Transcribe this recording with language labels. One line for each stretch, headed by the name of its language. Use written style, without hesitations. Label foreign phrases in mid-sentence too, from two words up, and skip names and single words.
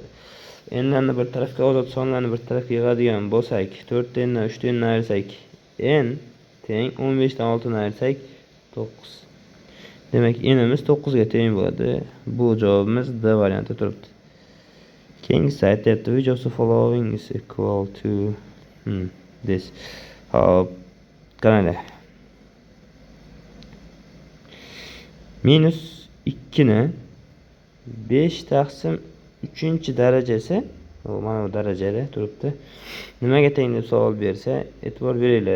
Uzbek: N'larni bir tarafga, ozod sonlarni bir tarafga yig'adigan bo'lsak, 4 ta n'dan 3 ta n'ni ayirsak n teng 15 dan 6 ni ayirsak 9. Demak, n'imiz 9 ga teng bo'ladi. Bu javobimiz D varianti turibdi. Keyingisi aytyapti,
English: which of the following is equal to this.
Uzbek: Hop, qaranglar. Minus 2 ni 5 taqsim 3 darajasi, mana bu darajada turibdi. Nimaga teng deb savol bersa, e'tibor beringlar.